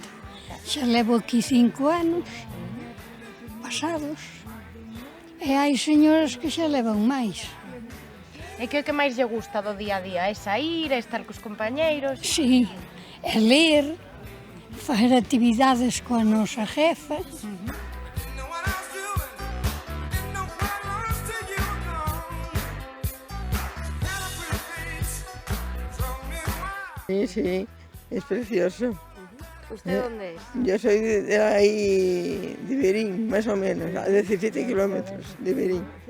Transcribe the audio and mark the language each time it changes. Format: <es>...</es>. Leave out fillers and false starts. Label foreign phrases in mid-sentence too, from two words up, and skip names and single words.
<gl>Xa levo aquí 5 anos pasados e hai señoras que xa levan máis. E que é o que máis lle gusta do día a día? É sair, é estar cos compañeiros? Sí, é ler, facer actividades coa nosa jefa.</gl> <es>Sí, es precioso. ¿Usted dónde es? Yo soy de ahí, de Berín, más o menos, a 17 kilómetros de Berín.</es>